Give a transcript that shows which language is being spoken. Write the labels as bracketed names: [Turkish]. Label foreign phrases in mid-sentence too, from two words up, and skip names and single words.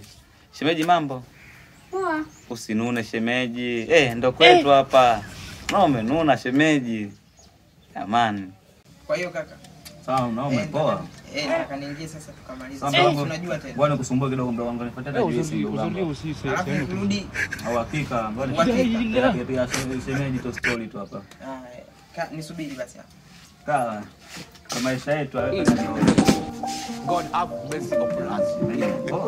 [Swahili] Shemeji mambo? Poa. Usinune shemeji. Ndio kwetu hapa. Na umenuna shemeji. Jamani. Kwa hiyo kaka. Sawa, na umepoa. Kaka niingie sasa tukamalize. Unajua tena. Bwana kusumbua kidogo mdogo wangu nifuatie hata juisi ndugu wangu. [French] Aujourd'hui aussi c'est un autre jour. [Swahili] Rudi. Hakika, bwana. Pia shemeji to story tu hapa. Nisubiri basi hapa. Sawa. Kwa maisha yetu [English] God have mercy upon us.